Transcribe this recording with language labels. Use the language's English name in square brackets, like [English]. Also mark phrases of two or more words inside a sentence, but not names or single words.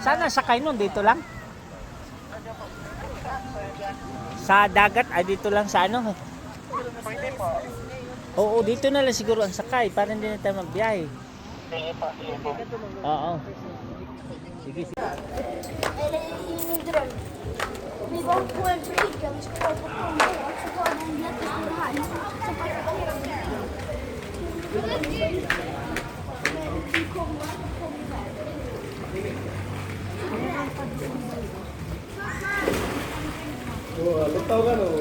[Filipino] Sana sakay nun, dito lang. Sa dagat, ay dito lang sa ano. Oo, dito na lang siguro ang sakay para hindi na tayo magbiyahe. Oo. Sige, sige. [Swedish] Vi var på en brygga, vi skulle på Kongo och så var det en jättestor haj som parkerade. Vi kom iväg. [Filipino] Lutaw ka no.